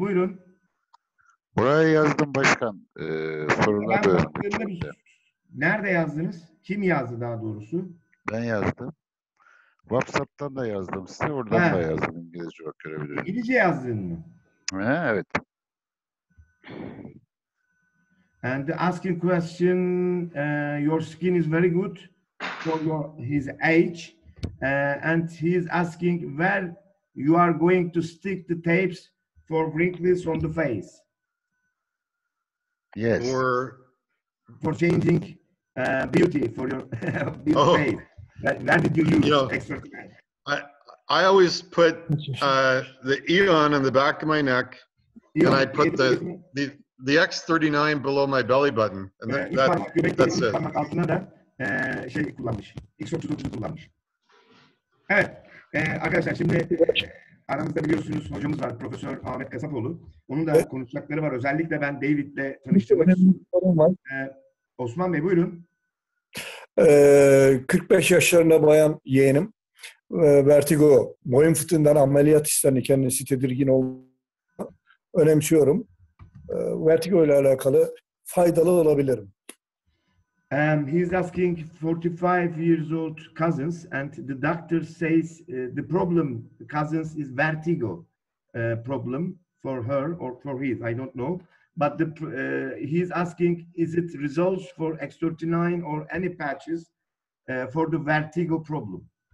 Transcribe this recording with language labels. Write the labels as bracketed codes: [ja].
[tr] Buyurun. Buraya yazdım başkan. Sorular Ben da baktığımda nerede yazdınız? Kim yazdı daha doğrusu? ben yazdım. WhatsApp'tan da yazdım size. Oradan da yazdım. İngilizce olarak görebilirim. İngilizce yazdın mı? Evet. [en] And asking question, your skin is very good for his age, and he is asking where you are going to stick the tapes for wrinkles on the face. Yes. For changing beauty for your beauty face. Where did you use extra? I always put the Eon on the back of my neck, and I put the X39 below my belly button, and that's it. [tr] Altına da şey kullanmış. X39'u kullanmış. Evet. Arkadaşlar şimdi aramızda biliyorsunuz hocamız var. Profesör Ahmet Kasapoğlu. Onun da konuşacakları var. Özellikle ben David'le tanıştırmak istiyorum. Osman Bey buyurun. 45 yaşlarında bayan yeğenim. Vertigo, boyun fıtığından ameliyat isterini kendisi tedirgin olduğunu önemsiyorum. Vertigo ile alakalı faydalı olabilirim. [en] He's asking 45 years old cousins, and the doctor says the problem cousins is vertigo problem for her or for his, I don't know. But he's asking, is it results for X39 or any patches for the vertigo problem?